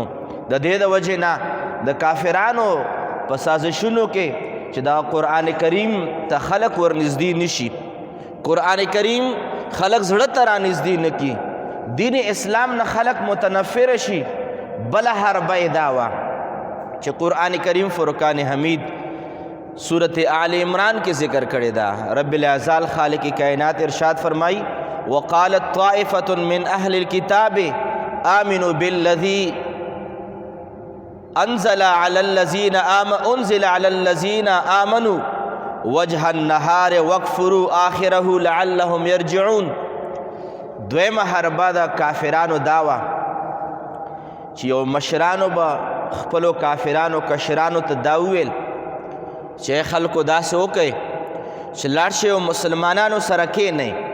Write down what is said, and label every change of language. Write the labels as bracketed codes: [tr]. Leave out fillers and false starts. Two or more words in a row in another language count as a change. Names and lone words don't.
[ps] د دې د وجې نه د کافرانو په سازشونو کې چې دا قرآن کریم ته خلق ورنږدې نشي، قرآن کریم خلق زړه ته رانږدې نه کی، دین اسلام نه خلق متنفر شي، بله حربه دا وه چې قرآن کریم فرقان حمید سورت آل عمران کے ذکر کردے دا. رب العزال خالق کائنات ارشاد فرمائی [ar] وقالت طائفة من اہل الكتاب آمنوا بالذی انزل على الذین آمنوا وجہ النہار واکفروا آخرہ لعلهم یرجعون. [ps] دویم حربہ دا کافرانو داوا چې یو مشرانو با خپلو کافرانو کشرانو ته دا وویل چې خلکو داسې وکئ چې لاړ شئ او مسلمانانو سره کښېنئ